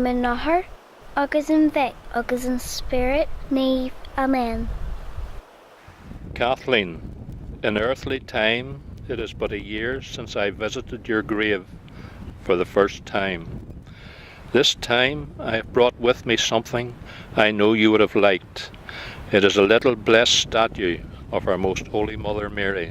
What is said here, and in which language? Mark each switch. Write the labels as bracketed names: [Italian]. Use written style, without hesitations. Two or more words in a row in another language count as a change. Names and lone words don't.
[Irish] láthair, agus an bheith, agus an spirit, naomh. Amen. [English] Kathleen, in earthly time, it is but a year since I visited your grave for the first time. This time I have brought with me something I know you would have liked. It is a little blessed statue of our Most Holy Mother Mary.